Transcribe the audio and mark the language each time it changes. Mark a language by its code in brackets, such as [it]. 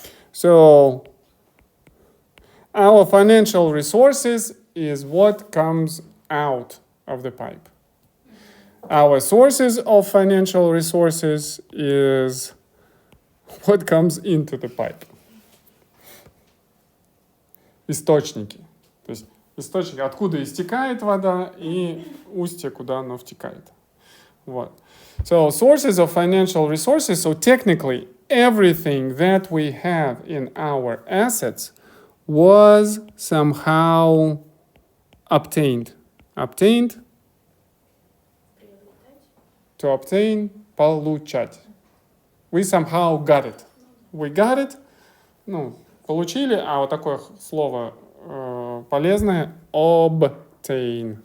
[en] So, our financial resources is what comes out of the pipe. Our sources of financial resources is what comes into the pipe. [ru] Источники. То есть источники, откуда истекает вода, и устье, куда оно втекает. Вот. [en] So sources of financial resources. So technically, everything that we have in our assets was somehow obtained. Obtained. To obtain, [ru] получать. [en] We somehow got it. We got it. [ru] Ну, получили, а вот такое слово полезное obtain.